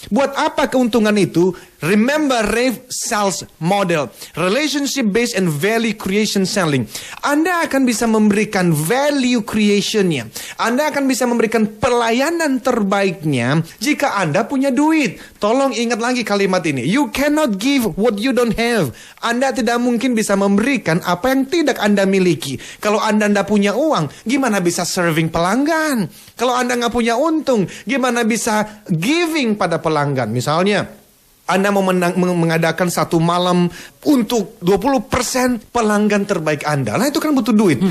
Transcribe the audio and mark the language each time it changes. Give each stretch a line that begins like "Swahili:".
Indonesian: Buat apa keuntungan itu?
English: Remember Rave Sales Model, Relationship Based and Value Creation Selling.
Indonesian: Anda akan bisa memberikan value creationnya. Anda akan bisa memberikan pelayanan terbaiknya jika Anda punya duit. Tolong ingat lagi kalimat ini.
English: You cannot give what you don't have.
Indonesian: Anda tidak mungkin bisa memberikan apa yang tidak Anda miliki. Kalau Anda tidak punya uang, gimana bisa serving pelanggan? Kalau Anda nggak punya untung, gimana bisa giving pada pelanggan? Misalnya, Anda mau mengadakan satu malam untuk 20% pelanggan terbaik Anda. Nah, itu kan butuh duit.